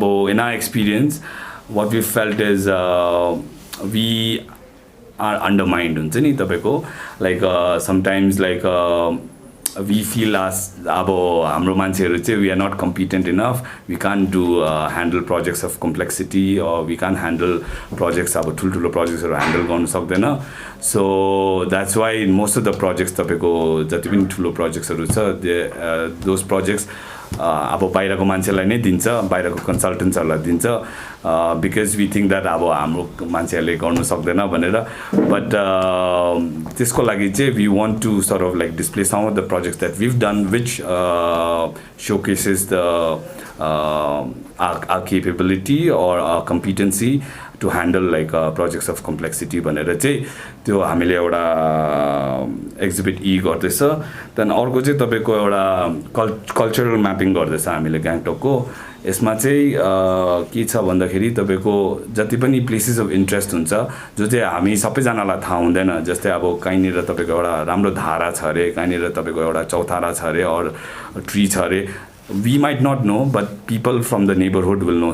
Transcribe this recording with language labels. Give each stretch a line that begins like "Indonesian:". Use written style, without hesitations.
English: in our experience what we felt is we are undermined हुन्छ नि तपाईको, like sometimes like we feel as हाम्रो मान्छेहरु चाहिँ we are not competent enough, we can't do handle projects of complexity, or we can't handle projects ठुलठुलो projectsहरु handle गर्न सक्दैन.
Nepali: So that's why most of the projects तपाईको जति पनि ठुलो projectsहरु छ those projects बाहिरको मान्छेलाई नै दिन्छ, बाहिरको कन्सल्टेन्ट्सहरुलाई दिन्छ, because we think that हाम्रो मान्छेहरुले गर्न सक्दैन भनेर.
English: But त्यसको लागि चाहिँ we want to sort of like display some of the projects that we've done which showcases the our capability or our competency to handle like projects of complexity भनेर चाहिँ त्यो हामीले एउटा exhibit E गर्दैछ.
Nepali: then अर्को चाहिँ तपाईको एउटा cultural mapping गर्दैछ हामीले ग्याङटोकको. यसमा चाहिँ के छ भन्दाखेरि तपाईको जति पनि प्लेसेस अफ इन्ट्रेस्ट हुन्छ जो चाहिँ हामी सबैजनालाई थाहा हुँदैन, जस्तै कहीँनिर तपाईको एउटा राम्रो धारा छ अरे, कहीँनिर तपाईको एउटा चौतारा छ अरे और ट्री छ अरे, we might not know, but people from the neighborhood will know.